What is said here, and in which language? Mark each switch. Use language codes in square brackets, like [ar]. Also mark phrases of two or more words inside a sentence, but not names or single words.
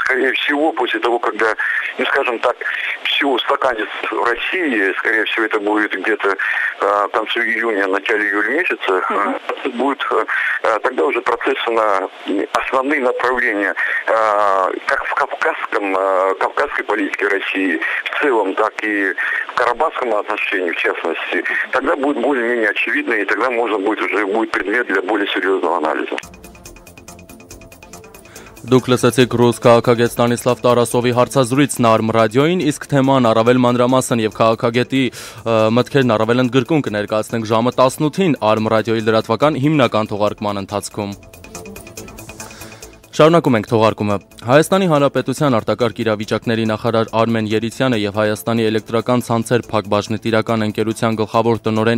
[ru] Скорее всего, после того, когда, скажем так, все устаканится в России, скорее всего, это будет где-то к концу июня, начале июля месяца, будет тогда уже процессы на основные направления, как в кавказской политике России, в целом, так и в карабахском отношении, в частности, тогда будет более-менее очевидно, и тогда можно будет уже предмет для более серьезного анализа. [hy] Դուք լսեցիք ռուս քաղաքագետ Ստանիսլավ Տարասովի հարցազրույցն Արմ ռադիոյին, իսկ թեման առավել մանրամասն եւ քաղաքագետի մտքերն առավել ընդգրկուն կներկայացնենք ժամը 18-ին Արմ ռադիոյի լրատվական հիմնական թողարկման ընթացքում։ Շարունակում ենք թողարկումը։ Հայաստանի Հանրապետության արտակարգ իրավիճակների նախարար Արմեն Երիցյանը եւ Հայաստանի էլեկտրական ցանցեր Փակbaşնետիրական ընկերության գլխավոր տնօրեն